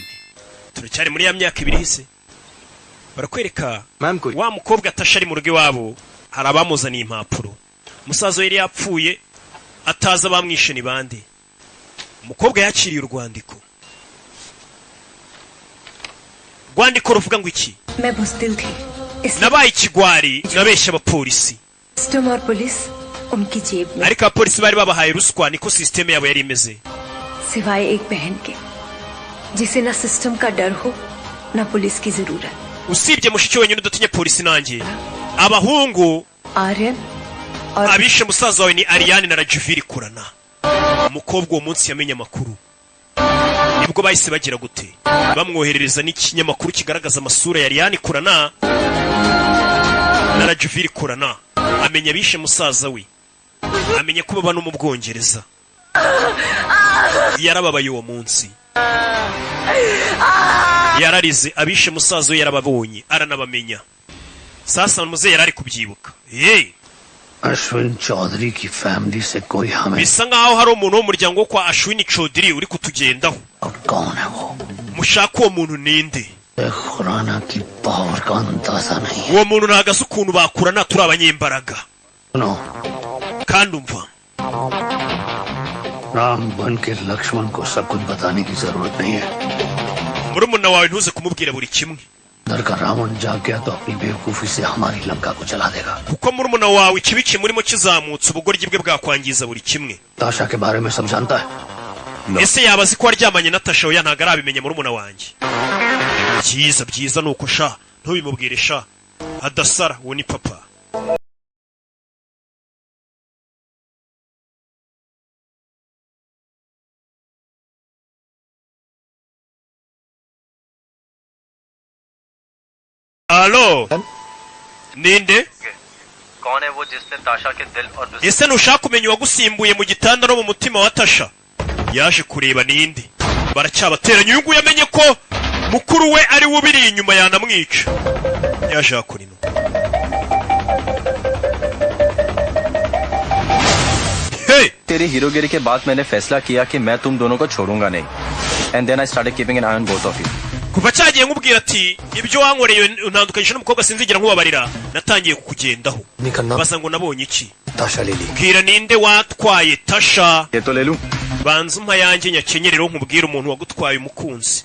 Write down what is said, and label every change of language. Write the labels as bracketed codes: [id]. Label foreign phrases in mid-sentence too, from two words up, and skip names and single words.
[rw] Turacyari muri ya myaka ibiri hise. Barakwereka wa mukobwa atashari mu rugo iwabo, hari abamuzaniye impapuro. Umusaza yari yapfuye ataza bamwishe ni bande. Umukobwa yakiriye urwandiko. Rwandiko ruvuga ngo iki? [hi] मैं बुज़दिल थी. [rw] Nabaye ikigwari nabeshya abapolisi. [hi] सिस्टम और पुलिस उनकी जेब में. [rw] Ariko abapolisi bari babahaye ruswa niko system yabo yari imeze. [hi] सिवाय एक बहन के जिसे ना सिस्टम का डर हो ना पुलिस की जरूरत. [rw] Usibye mushiki wenyine udatinya polisi nanjye. Abahungu आर्यन abishe musaza wawe ni Ariane na Rajiviri kurana. Umukobwa uwo munsi yamenye amakuru. Nibwo bahise bagira gute? Bamwoherereza n'ikinyamakuru kigaragaza amasura ya Ariane kurana na Rajiviri kurana. Amenya abishe musaza we. Amenya ko baba no mu Bwongereza. Yarababaye uwo munsi. Yararize abishe musaza we yarababonye aranabamenya. Sasa muze yarari kubyibuka. [hi] अश्विन चौधरी की फैमिली से कोई हमें. [rw] Bisa nkaho hari umuntu wo muryango kwa Ashwini Chaudhary uri kutugendaho. [hi] कौन है वो? [rw] Mushaka uwo muntu ninde? [hi] खुराना की पावर का अंदाजा नहीं. [rw] Uwo muntu ntagaze ukuntu bakurana turi abanyembaraga. No. Kandi umva. [hi] राम बन के लक्ष्मण को सब कुछ बताने की जरूरत नहीं है. [rw] Murumuna wawe ntuze kumubwira buri kimwe. [hi] दर का रावण जाग गया तो अपनी बेवकूफी से हमारी लंका को जला देगा. [rw] Kuko murumuna wawe ikibice murimo kizamutse ubugoryi bwe bwakwangiza buri kimwe. [hi] ताशा के बारे में सब जानता है. [rw] Ese yabazi ko aryamanye na Tasha oya ntago arabimenya murumuna wanjye. Byiza nuko sha ntubimubwire sha. Adasara uwo ni papa. Alo. Ninde? [hi] कौन है वो जिसने ताशा के दिल और [rw] Ese nushaka kumenya wagusimbuye mu gitanda no mu mutima wa Tasha? Yaje kureba ninde. Baracyabateranya uyu nguyu yamenye ko mukuru we ari we ubiri inyuma yanamwica. Yaje akurino. [hi] तेरी हीरोगिरी के बाद मैंने फैसला किया कि मैं तुम दोनों को छोड़ूंगा नहीं. [en] And then I started keeping an eye on both of you. [rw] Kuva cyagiye nkubwira ati ibyo wankoreye untandukanyije n'umukobwa sinzigira nkubabarira natangiye kukugendaho. Basa ngo nabonye iki? Tasha Lili. Bwira ninde watwaye Tasha? [hi] ये तो ले लूं. [rw] Banza umpa yanjye nyakenyerero nkubwira umuntu wagutwaye umukunzi.